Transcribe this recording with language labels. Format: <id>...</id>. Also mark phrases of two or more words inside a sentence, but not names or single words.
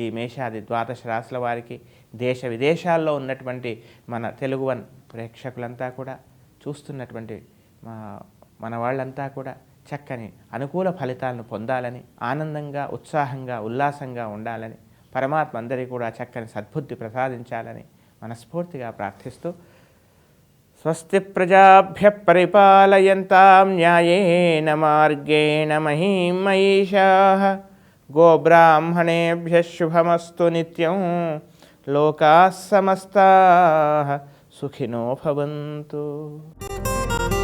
<te>మేషాది 12 రాశుల వారికి దేశ విదేశాల్లో ఉన్నటువంటి మన తెలుగు వన్ ప్రేక్షకులంతా కూడా చూస్తున్నటువంటి మన వాళ్ళంతా కూడా చక్కని అనుకూల ఫలితాలను పొందాలని, ఆనందంగా, ఉత్సాహంగా, ఉల్లాసంగా ఉండాలని, పరమాత్మ అందరికీ కూడా చక్కని సద్బుద్ధి ప్రసాదించాలని మనస్ఫూర్తిగా ప్రార్థిస్తూ</te> <sa>స్వస్తి ప్రజాభ్య పరిపాలయంతాం న్యాయేన మార్గేణ మహీం మహిషాః గోబ్రాహ్మణేభ్యః శుభమస్తు నిత్యం లోకాః సమస్తాః సుఖినో భవంతు.</sa>